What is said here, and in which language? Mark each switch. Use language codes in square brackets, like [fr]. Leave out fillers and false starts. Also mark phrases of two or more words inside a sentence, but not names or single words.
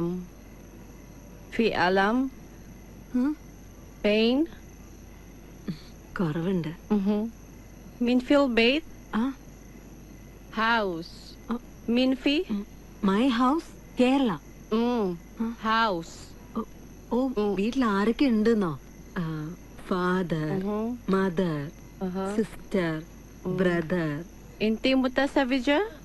[ar] في ألم pain. [ml] കുറവുണ്ട്. [ar] مين في البيت؟ house. مين في؟ [en] my house Kerala. house. [ml] ഓ, വീട്ടിൽ ആരൊക്കെ ഉണ്ടെന്നോ? [en] father, mother, sister, brother. [ar] انتي متزوجة؟